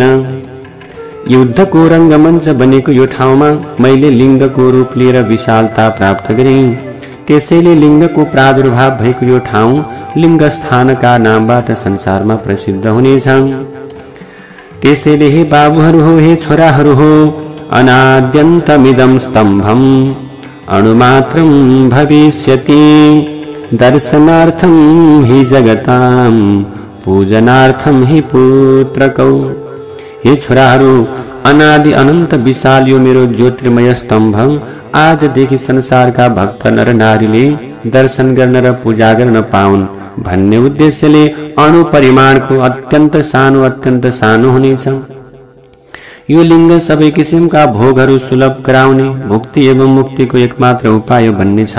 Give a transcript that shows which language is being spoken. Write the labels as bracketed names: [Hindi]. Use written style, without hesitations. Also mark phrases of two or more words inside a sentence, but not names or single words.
[Nepali] युद्धको रङ्गमञ्च बनेको यो ठाउँमा मैले लिङ्गको रूप लिएर विशालता प्राप्त गरेँ। त्यसैले लिङ्गको प्रादुर्भाव भएको यो ठाउँ लिङ्गस्थानका नामबाट संसारमा प्रसिद्ध हुनेछ। त्यसैले हे बाबुहरू हो, हे छोराहरू हो, [Sanskrit] अनाद्यन्तमिदं स्तम्भम् अणुमात्रं भविष्यति दर्शनार्थं हि जगतां पूजनार्थं हि पुत्रकौ। [Nepali] हे छोराहरू, अनादि अनन्त विशाल यो मेरो ज्योतिर्मय स्तम्भ आजदेखि संसारका भक्त नर नारीले दर्शन गर्न र पूजा गर्न पाउन् भन्ने उद्देश्यले अणु परिमाणको अत्यन्त सानो हुनेछ। यो लिङ्ग सबै किसिमका भोगहरू सुलभ गराउने भुक्ति एवं मुक्तिको एकमात्र उपाय भन्ने छ।